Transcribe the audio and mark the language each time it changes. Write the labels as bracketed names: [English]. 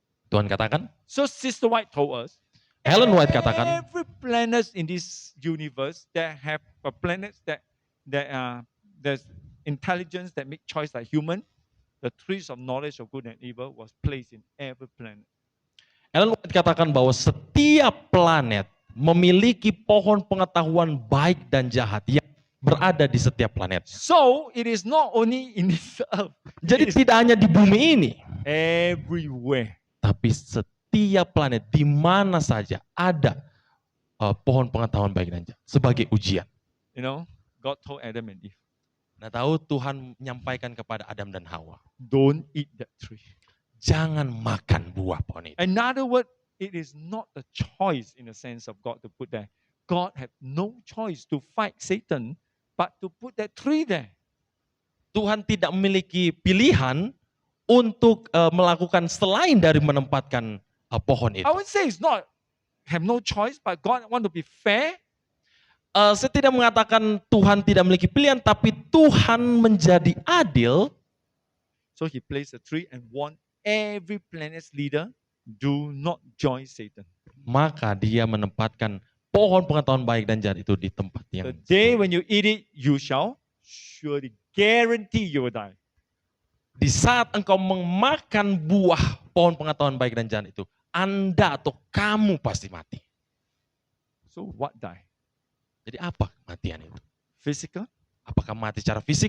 [Indonesian] Tuhan katakan, [English] So Sister White told us, [Indonesian] Ellen White katakan, [English] every planet in this universe that have a planets that there's intelligence that make choice like human, the trees of knowledge of good and evil was placed in every planet. [Indonesian] Ellen White katakan bahwa setiap planet memiliki pohon pengetahuan baik dan jahat yang berada di setiap planet. [English] So it is not only in this earth, [Indonesian] Jadi [English] it is [Indonesian] tidak hanya di bumi ini, [English] everywhere. [Indonesian] tapi setiap planet di mana saja ada pohon pengetahuan baik dan jahat sebagai ujian. [English] You know, God told Adam and Eve, [Indonesian] Nah, tahu Tuhan menyampaikan kepada Adam dan Hawa, [English] don't eat that tree. [Indonesian] jangan makan buah pohon itu. [English] Another word, it is not a choice in the sense of God to put there. God had no choice to fight Satan, but to put that tree there. [Indonesian] Tuhan tidak memiliki pilihan untuk melakukan selain dari menempatkan pohon itu. [English] I would say it's not have no choice, but God want to be fair. [Indonesian] Saya tidak mengatakan Tuhan tidak memiliki pilihan, tapi Tuhan menjadi adil. [English] So he placed a tree and warned every planet's leader, do not join Satan. [Indonesian] Maka dia menempatkan pohon pengetahuan baik dan jahat itu di tempat yang [English] The day when you eat it, you shall surely guarantee you will die. [Indonesian] di saat engkau memakan buah pohon pengetahuan baik dan jahat itu, Anda atau kamu pasti mati. [English] So what die? [Indonesian] Jadi apa kematian itu? [English] Physical, [Indonesian] Apakah mati secara fisik,